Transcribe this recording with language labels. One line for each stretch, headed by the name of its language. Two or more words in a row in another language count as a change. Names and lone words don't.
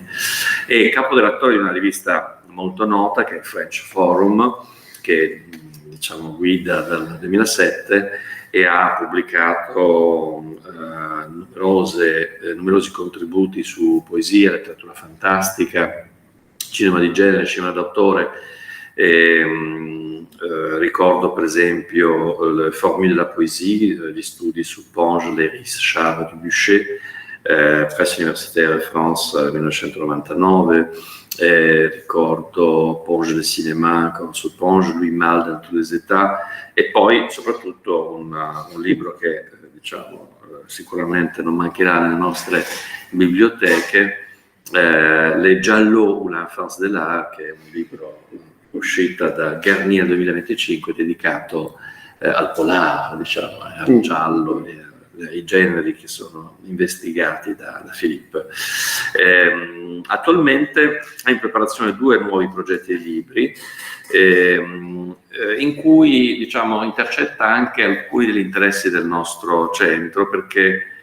Italian: È caporedattore di una rivista molto nota che è French Forum, che diciamo guida dal 2007 e ha pubblicato numerosi contributi su poesia, letteratura fantastica, cinema di genere, cinema d'autore. Ricordo per esempio le Famille de la Poésie, gli studi su Ponge, Léris, Chave, Dubuchet, presso l'Università de France nel 1999. Ricordo Ponge de Cinéma, su Ponge, Louis Malle dans tous les états, e poi soprattutto un libro che diciamo sicuramente non mancherà nelle nostre biblioteche, Le Giallo ou l'infancy de l'art, che è un libro uscita da Garnier 2025, dedicato al polar, diciamo, al giallo, ai generi che sono investigati da Philippe. Attualmente è in preparazione 2 nuovi progetti di libri, in cui, diciamo, intercetta anche alcuni degli interessi del nostro centro, perché